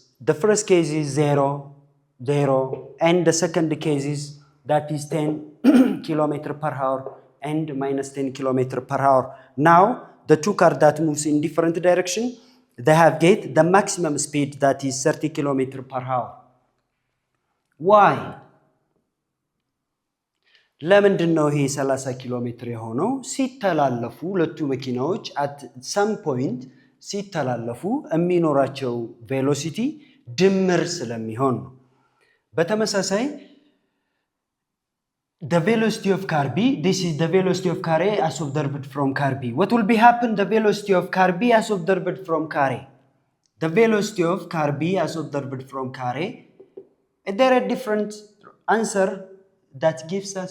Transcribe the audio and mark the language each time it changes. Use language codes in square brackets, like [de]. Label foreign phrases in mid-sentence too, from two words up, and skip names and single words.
[en] The first case is 0, 0, and the second case is that is 10 kilometer per hour and minus 10 kilometer per hour. Now, the two cars that moves in different direction, they have get the maximum speed that is 30 kilometer per hour. Why? [am] ለምንድን ነው ይሄ 30 ኪሎ ሜትር የሆነው? ሲተላለፉ ሁለቱ መኪናዎች [en] at some point [am] ሲተላለፉ የሚኖራቸው ቬሎሲቲ ድምር ስለሚሆን ነው። በተመሳሳይ [en] the velocity of car B, this is the velocity of car A as observed from car B. What will be happen the velocity of car B as observed from car A? The velocity of car B as observed from car A, there are different answer that gives us.